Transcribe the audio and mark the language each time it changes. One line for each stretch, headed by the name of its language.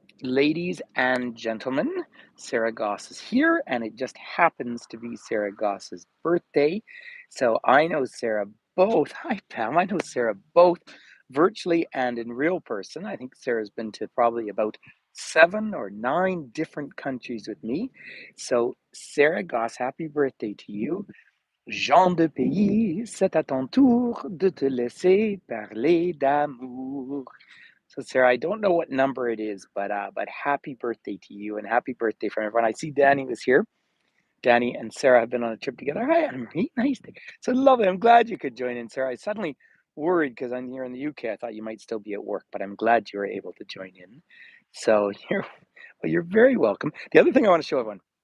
English: Ladies and gentlemen, Sarah Goss is here, and it just happens to be Sarah Goss's birthday. So I know Sarah both. Hi, Pam. I know Sarah both virtually and in real person. I think Sarah's been to probably about 7 or 9 different countries with me. So, Sarah Goss, happy birthday to you.
French: Jean de pays, c'est à ton tour de te laisser parler d'amour.
English: So, Sarah, I don't know what number it is, but happy birthday to you and happy birthday from everyone. I see Danny was here. Danny and Sarah have been on a trip together. Hi, Anne-Marie. Nice. So lovely. I'm glad you could join in, Sarah. I suddenly worried because I'm here in the UK. I thought you might still be at work, but I'm glad you were able to join in. So you're very welcome. The other thing I want to show everyone.